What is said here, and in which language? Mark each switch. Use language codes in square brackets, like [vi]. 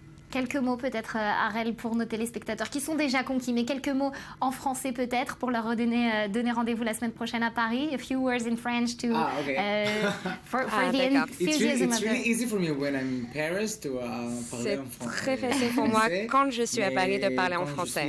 [fr] Quelques mots peut-être, Harel, pour nos téléspectateurs qui sont déjà conquis, mais quelques mots en français peut-être pour leur donner rendez-vous la semaine prochaine à Paris. [en] A few words in French to for the enthusiasm. It's really easy for me when I'm in Paris to [fr] parler en français. C'est très facile pour moi quand je suis à Paris de parler en français.